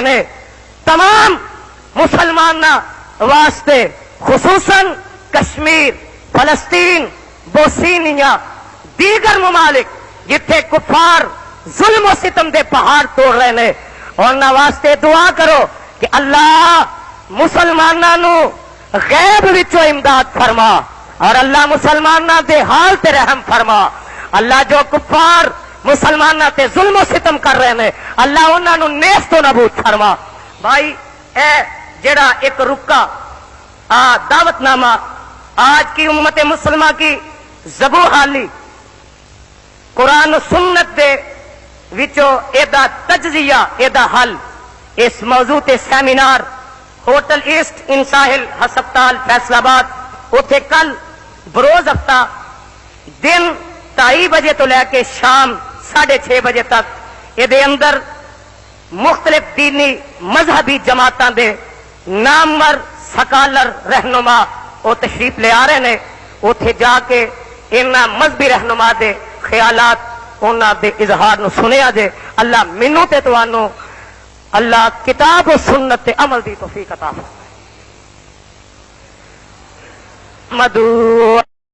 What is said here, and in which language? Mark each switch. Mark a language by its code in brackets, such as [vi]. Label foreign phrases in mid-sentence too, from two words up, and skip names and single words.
[pa] نے، تمام مسلماناں واسطے خصوصاً کشمیر، فلسطین، بوسینیا، دیگر ممالک جتھے کفار ظلم و ستم دے پہاڑ توڑ رہے نے، انہاں واسطے دعا کرو کہ اللہ مسلمانوں غیب وچوں امداد فرما اور اللہ مسلمانوں دے حال تے رحم فرما۔ اللہ جو کفار مسلمانوں تے ظلم و ستم کر رہے ہیں، اللہ انہاں نو نیست و نابود فرما۔ بھائی اے جڑا ایک رکا دعوت نامہ [ur] آج کی امت مسلمہ کی زبو حالی [pa] قرآن و سنت دے وچوں ایدا تجزیہ، ایدا حل، اس موضوع تے سیمینار ہوٹل ایسٹ ان ساحل ہسپتال فیصل آباد، اتھے کل بروز ہفتہ دن 2:30 بجے تو لے کے شام 6:30 بجے تک یہ اندر مختلف دینی مذہبی جماعتاں دے نامور سکالر رہنما [ur] وہ تشریف لے آ رہے ہیں، [pa] اتھے جا کے انہاں مذہبی رہنما دے خیالات انہاں دے اظہار نو سنیا جے۔ اللہ منو تے توانو اللہ کتاب و سنت تے عمل دی توفیق عطا فرمائے۔ مدعو